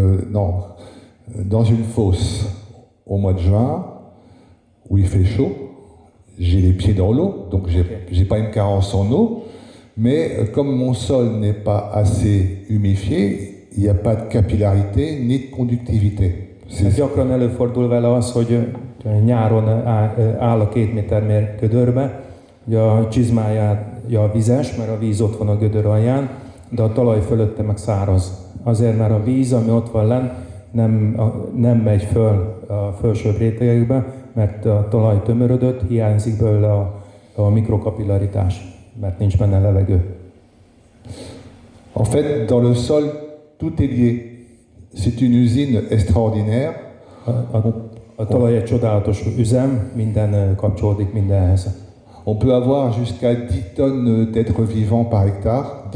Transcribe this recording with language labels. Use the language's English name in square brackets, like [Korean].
[French] Non, dans une fosse au mois de juin où il fait chaud, j'ai les pieds dans l'eau, donc j'ai pas une carence en eau, mais comme mon sol n'est pas assez humifié, il n'y a pas de capillarité ni de conductivité. [Hungarian] Gyakran előfordul vele az, hogy nyáron áll a 2 méter gödörbe, hogy a csizmája vizes, mert a víz ott van a gödör alján, de a talaj fölötte meg száraz. Azért, mert a víz, ami ott van lenn, nem megy föl a felsőbb rétegekbe, mert a talaj tömörödött, hiányzik belőle a mikrokapillaritás, mert nincs benne levegő. [French] En fait, dans le sol, tout est lié. C'est une usine extraordinaire. [Hungarian] A talaj egy csodálatos üzem, minden kapcsolódik mindenhez. [French] On peut avoir jusqu'à 10 tonnes d'êtres vivants par hectare.